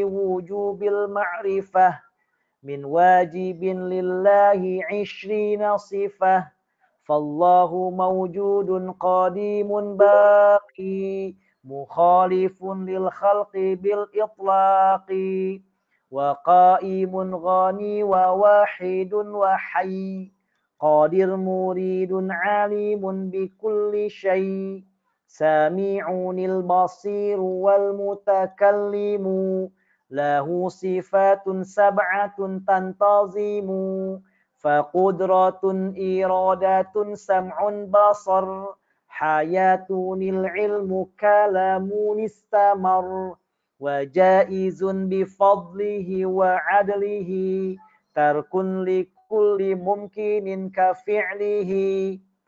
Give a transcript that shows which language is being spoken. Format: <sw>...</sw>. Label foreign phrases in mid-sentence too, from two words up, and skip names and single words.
<ar>وجوب المعرفة من واجب لله عشرين صفة فالله موجود قديم باقي مخالف للخلق بالإطلاق وقائم غني وواحد وحي قادر مريد عالم بكل شيء سميع البصير وال متكلم له صفات سبعة تنتظم فقدرة إرادة سمع بصر حياة العلم كلام استمر وجائز بفضله وعدله ترك لكل ممكن كفعله</ar>